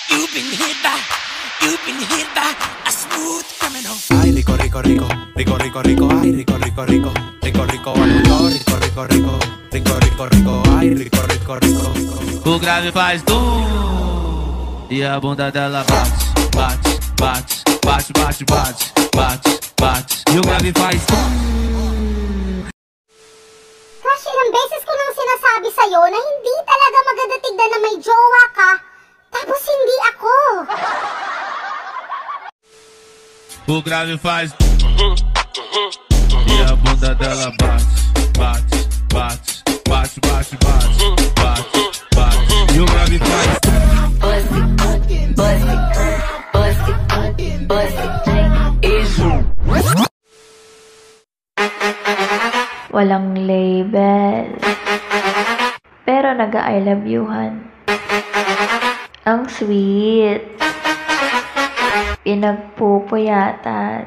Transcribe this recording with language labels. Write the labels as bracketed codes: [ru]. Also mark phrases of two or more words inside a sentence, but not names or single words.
[en] been hit by, you've been hit by a smooth criminal. [es] Ay, rico, rico, rico, rico, rico, rico, ay, rico, rico, rico, rico, rico, rico, rico, rico, rico, rico, rico, rico, ay, rico, rico, rico. [pt] O grave faz e a bunda dela bate, bate, bate, bate, bate, bate, bate, bate. E o grave faz [tl] Crush, ilang beses ko nang sinasabi sa'yo na hindi talaga maganda tignan na may jowa ka, tapos hindi ako. [pt] O grave faz e a bunda dela bate, bate, bate, bate, bate, bate, bate, bate. E o grave faz [tl] walang label, pero nag- [en] I love youhan. [tl] Ang sweet, pinagpupuyatan.